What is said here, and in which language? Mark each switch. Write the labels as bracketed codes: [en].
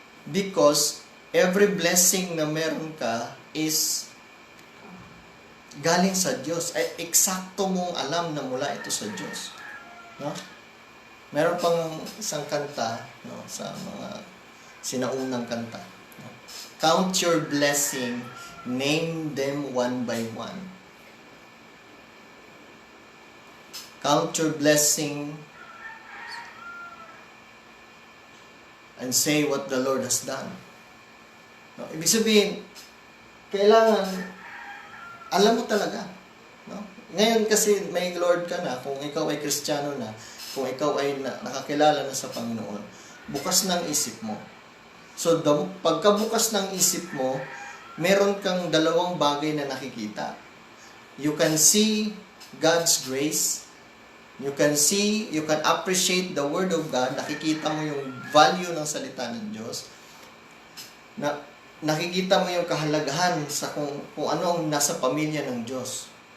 [tl] Because every blessing na meron ka is galing sa Diyos. Ay, eksakto mong alam na mula ito sa Diyos. No? Meron pang isang kanta, no, sa mga sinaunang kanta. No? [en] Count your blessing, name them one by one. Count your blessing and say what the Lord has done. [tl] No? Ibig sabihin, kailangan alam mo talaga. No? Ngayon kasi may Lord ka na, kung ikaw ay Kristiyano na, kung ikaw ay nakakilala na sa Panginoon, bukas ng isip mo. So, pagkabukas ng isip mo, meron kang dalawang bagay na nakikita. [en] You can see God's grace. You can appreciate the Word of God. [tl] Nakikita mo yung value ng salita ng Diyos. Nakikita mo yung kahalagahan sa kung ano ang nasa pamilya ng Diyos.